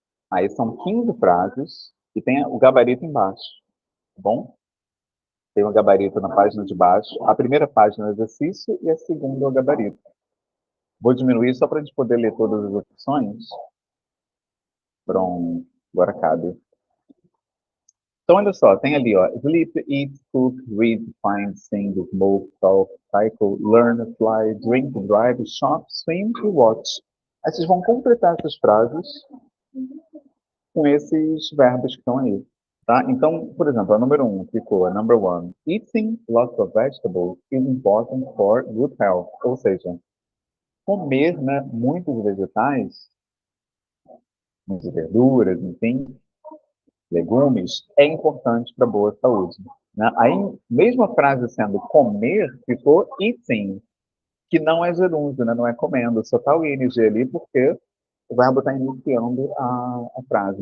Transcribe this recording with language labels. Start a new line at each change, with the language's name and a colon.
Portuguese: Aí são 15 frases e tem o gabarito embaixo, tá bom? Tem o gabarito na página de baixo. A primeira página é o exercício e a segunda é o gabarito. Vou diminuir só para a gente poder ler todas as opções. Pronto, agora cabe.
English: Então, olha só, tem ali, ó, sleep, eat, cook, read, find, sing, smoke, talk, cycle, learn, fly, drink, drive, shop, swim e watch.
Portuguese: Aí vocês vão completar essas frases com esses verbos que estão aí. Tá? Então, por exemplo, a número 1 ficou a number 1.
English: Eating lots of vegetables is important for good health.
Portuguese: Ou seja, comer, né, muitos vegetais, muitas verduras, enfim, legumes, é importante para boa saúde. Né? Aí, mesmo a frase sendo comer, ficou eating, que não é gerúndio, né? Não é comendo, só está o ing ali porque o verbo está iniciando a frase.